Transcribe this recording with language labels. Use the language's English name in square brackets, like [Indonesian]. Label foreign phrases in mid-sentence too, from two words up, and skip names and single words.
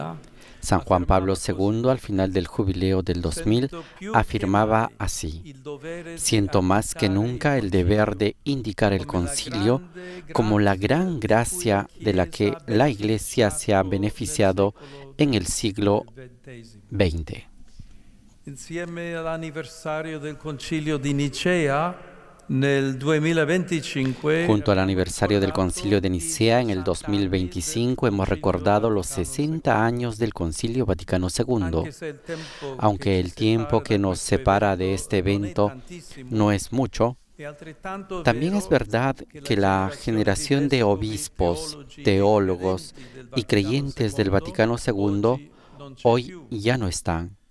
[Spanish] San Juan Pablo II, al final del Jubileo del 2000, afirmaba así: siento más que nunca el deber de indicar el concilio como la gran gracia de la que la Iglesia se ha beneficiado en el siglo XX. [Italian] Insieme all'anniversario del Concilio di Nicea, nel 2025, [Spanish] junto al aniversario del Concilio de Nicea en el 2025 hemos recordado los 60 años del Concilio Vaticano II. Aunque el tiempo que nos separa de este evento no es mucho, también es verdad que la generación de obispos, teólogos y creyentes del Vaticano II hoy ya no están.